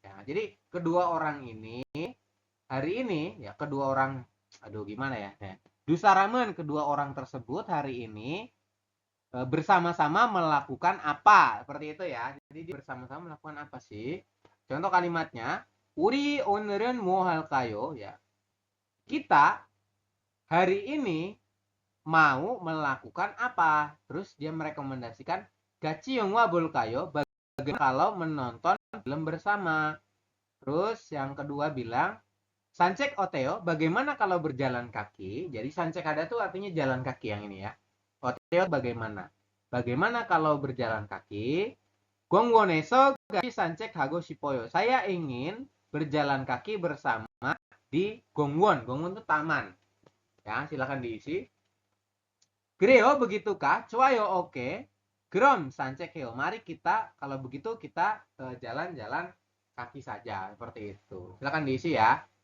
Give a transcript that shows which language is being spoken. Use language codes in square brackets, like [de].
[id] Ya, jadi kedua orang ini hari ini ya gimana ya? Du saramen kedua orang tersebut hari ini bersama-sama melakukan apa? Seperti itu ya. Jadi bersama-sama melakukan apa sih? Contoh kalimatnya, [ko] 우리 오늘은 뭐 할까요? [id] Ya. Kita hari ini mau melakukan apa? Terus dia merekomendasikan gaci [ko] 영화 볼까요? [id] Bagaimana kalau menonton film bersama? Terus yang kedua bilang [ko] 산책 어때요? [id] Bagaimana kalau berjalan kaki? Jadi 산책 ada tuh artinya jalan kaki yang ini ya. [ko] 어때요 [id] bagaimana? Bagaimana kalau berjalan kaki? [ko] 공원에서 같이 산책하고 싶어요. [id] Saya ingin berjalan kaki bersama di 공원. 공원 itu taman. Ya, silakan diisi. [ko] 그래요, [id] begitukah? [ko] 좋아요, [id] oke. [ko] 그럼 산책해요. [id] Mari kita, kalau begitu kita jalan-jalan kaki saja. Seperti itu. Silakan diisi ya.